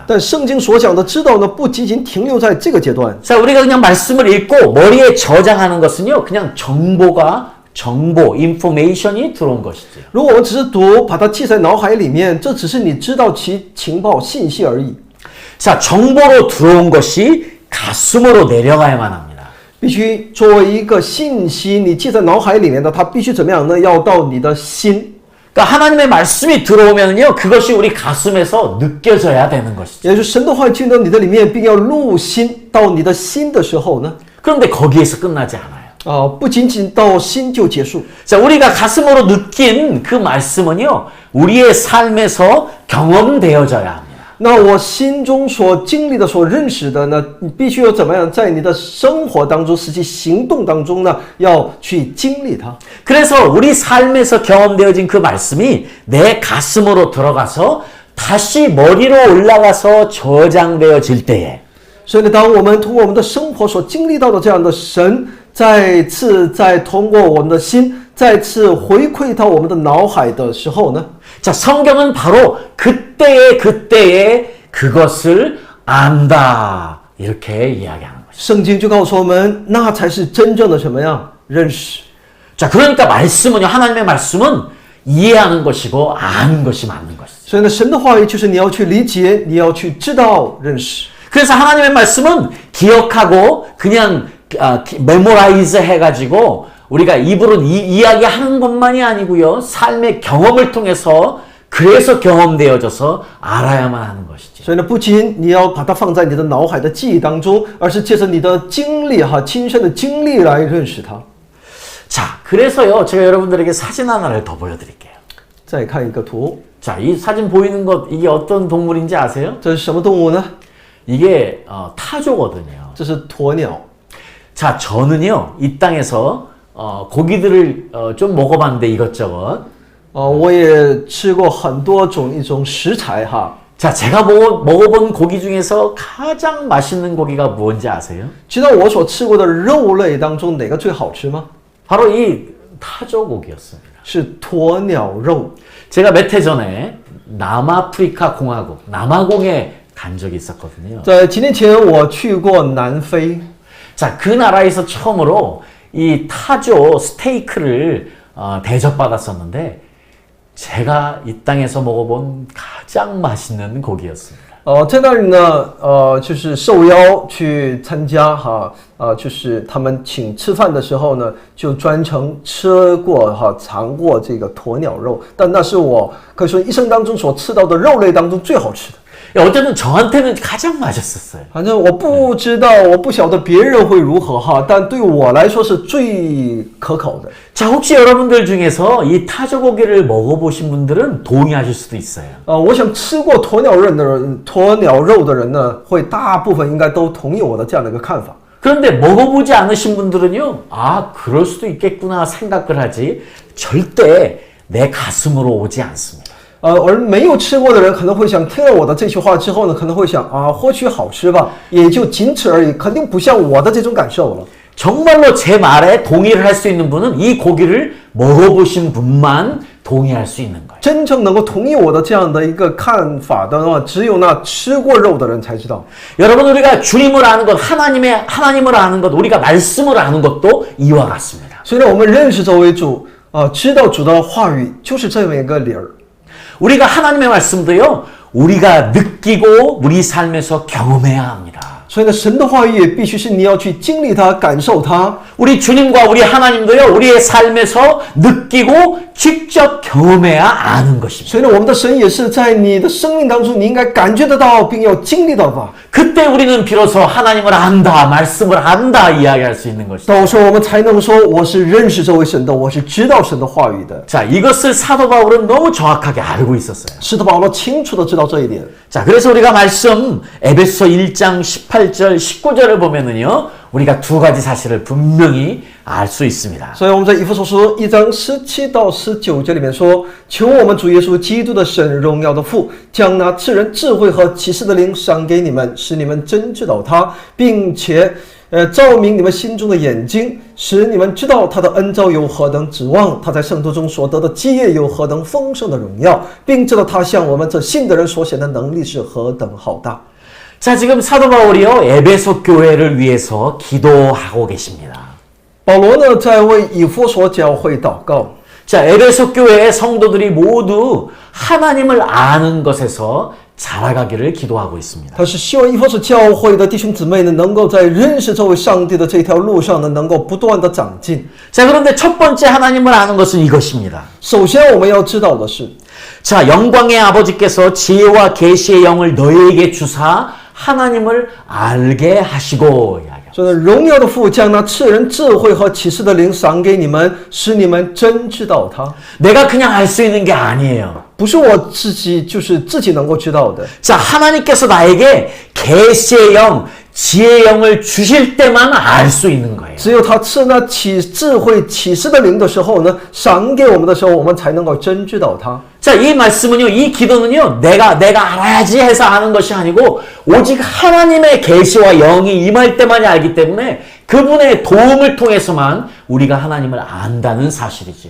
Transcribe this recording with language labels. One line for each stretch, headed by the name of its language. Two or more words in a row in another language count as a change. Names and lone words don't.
Chinese: 但圣经所讲的知道呢，不仅仅停留在这个阶段。
Korean: 자, 우리가 그냥 말씀을 읽고 머리에 저장하는 것은요, 그냥 정보, information이 들어온 것이지.
Chinese: 如果我们只是读，把它记在脑海里面，这只是你知道其情报信息而已。
Korean: 자, 정보로 들어온 것이 가슴으로 내려가야만 합니다.
Chinese: 必须作为一个信息，你记在脑海里面的，它必须怎么样呢？要到你的心。
Korean: 그러니까 하나님의 말씀이 들어오면요, 그것이 우리 가슴에서 느껴져야 되는 것이죠.
Chinese: 也就是神的话进到你的里面，并要入心到你的心的时候呢，
Korean: 그런데 거기에서 끝나지 않아요.
Chinese: 不仅仅到心就结束。
Korean: 자, 우리가 가슴으로 느낀 그 말씀은요, 우리의 삶에서 경험되어져야 합니다.
Chinese: 那我心中所经历的、所认识的呢，你必须要怎么样，在你的生活当中、实际行动当中呢，要去经历它。
Korean: 그래서 우리 삶에서 경험되어진 그 말씀이 내 가슴으로 들어가서 다시 머리로 올라가서 저장되어질 때에
Chinese: 所以呢，当我们通过我们的生活所经历到的这样的神，再通过我们的心，再次回馈到我们的脑海的时候呢，
Korean: 자, 성경은 바로 그때에 그것을 안다 이렇게 이야기하는 것이죠.
Chinese: 圣经就告诉我们，那才是真正的什么样认识。
Korean: 자, 그러니까 말씀은요, 하나님의 말씀은 이해하는 것이고 아는 것이 맞는 것이죠.
Chinese: 所以呢，神的话语就是你要去理解，你要去知道、认识。
Korean: 그래서 하나님의 말씀은 기억하고 그냥 메모라이즈 해가지고 우리가 입으로 이야기하는 것만이 아니고요, 삶의 경험을 통해서 그래서 경험되어져서 알아야만 하는 것이죠.
Chinese: 所以呢，不仅你要把它放在你的脑海的记忆当中，而是借着你的经历亲身的经历来认识它。
Korean: 자, 그래서요, 제가 여러분들에게 사진 하나를 더 보여드릴게요.
Chinese: 再看一个图，
Korean: 자, 이 사진 보이는 것 이게 어떤 동물인지 아세요?
Chinese: 这是什么动物呢？
Korean: 이게 타조거든요.
Chinese: 这是鸵鸟。
Korean: 자, 저는요 이 땅에서 고기들을 좀 먹어봤는데 이것저것.
Chinese: 我也吃过很多一种食材哈。
Korean: 자, 제가 먹어본 고기 중에서 가장 맛있는 고기가 뭔지 아세요?
Chinese: 知道我所吃过的肉类当中哪个最好吃吗？
Korean: 바로 이 타조고기였습니다.
Chinese: 是鸵鸟肉。
Korean: 제가 몇 해 전에 남아프리카 공화국, 남아공에 간 적이 있었거든요.
Chinese: 在几年前我去过南非，
Korean: 자, 그 나라에서 처음으로 이 타조 스테이크를 대접받았었는데 제가 이 땅에서 먹어본 가장 맛있는 고기였습니다.
Chinese: 在那里呢，就是受邀去参加哈，就是他们请吃饭的时候呢，就专程吃过哈，尝过这个鸵鸟肉，但那是我可以说一生当中所吃到的肉类当中最好吃的。
Korean: 어쨌든 저한테는 가장 맛있었어요.
Chinese: 反正我不知道，我不晓得别人会如何哈，但对我来说是最可口的。
Korean: 자, 혹시 여러분들 중에서 이 타조고기를 먹어보신 분들은 동의하실 수도 있어요.
Chinese: 我想吃过鸵鸟肉的人呢，会大部分应该都同意我的这样的一个看法。
Korean: 그런데 먹어보지 않으신 분들은요, 아, 그럴 수도 있겠구나 생각을 하지 절대 내 가슴으로 오지 않습니다.
Chinese: 而没有吃过的人可能会想，听了我的这句话之后呢，可能会想啊，或许好吃吧，也就仅此而已，肯定不像我的这种感受了。
Korean: 정말로 제 말에 동의를 할 수 있는 분은 이 고기를 먹어보신 분만 동의할 수 있는 거예요.
Chinese: 真正能够同意我的这样的一个看法的话，只有那吃过肉的人才知道。
Korean: 여러분, 우리가 주님을 아는 것, 하나님을 아는 것, 우리가 말씀을 아는 것도 이와 같습니다.
Chinese: 虽然我们认识这位主知道主的话语就是这么一个理儿。
Korean: 우리가 하나님의 말씀도요, 우리가 느끼고 우리 삶에서 경험해야 합니다.
Chinese: 所以呢，神的话语也必须是你要去经历它、感受它。
Korean: 우리 주님과 우리 하나님도요, 우리의 삶에서 느끼고 직접 경험해야 아는 것입니다.
Chinese: 所以呢，我们的神也是在你的生命当中，你应该感觉得到，并要经历到吧。
Korean: 그때 우리는 비로소 하나님을 안다, 말씀을 안다 이야기할 수 있는 것이다.
Chinese: 到时候我们才能说，我是认识这位神的，我是知道神的话语的。
Korean: 자, 이것을 사도 바울은 너무 정확하게 알고 있었어요.
Chinese: 使徒保罗清楚的知道这一点。
Korean: 자, 그래서 우리가 말씀 에베소 1장 18절, 19절을 보면은요, 우리가 두 가지 사실을 분명히 알 수 있습니다.
Chinese: 所以我们在以弗所书1章17到19节里面说，求我们主耶稣基督的神荣耀的父，将那赐人智慧和启示的灵赏给你们，使你们真知道他，并且照明你们心中的眼睛，使你们知道他的恩召有何等指望，他在圣徒中所得的基业有何等丰盛的荣耀，并知道他向我们这信的人所显的能力是何等浩大。
Korean: 자, 지금 사도 바울이요, 에베소 교회를 위해서 기도하고 계십니다.
Chinese: 保罗呢，在为以弗所教会祷告。
Korean: 자, 에베소 교회의 성도들이 모두 하나님을 아는 것에서 자라가기를 기도하고 있습니다.
Chinese: 他是希望以弗所教会的弟兄姊妹呢，能够在认识这位上帝的这条路上呢，能够不断的长进。
Korean: 자, 그런데 첫 번째 하나님을 아는 것은 이것입니다.
Chinese: 首先，我们要知道的是，
Korean: 자, 영광의 아버지께서 지혜와 계시의 영을 너희에게 주사 하나님을 알게 하시고 이야기합니다.
Chinese: 所以荣耀的父将那赐人智慧和启示的灵赏给你们，使你们真知道他。
Korean: 내가 그냥 알 수 있는 게 아니에요.
Chinese: 不是我自己，就是自己能够知道的。
Korean: 자, 하나님께서 나에게 계시의 영, 지혜의 영을 주실 때만 알 수 있는 거예요.
Chinese: 只有他赐那智慧启示的灵的时候呢，赏给我们的时候，我们才能够真知道他。
Korean: 자, 이 말씀은요, 이 기도는요, 내가 알아야지 해서 아는 것이 아니고, 오직 하나님의 계시와 영이 임할 때만이 알기 때문에 그분의 도움을 통해서만 우리가 하나님을 안다는 사실이죠.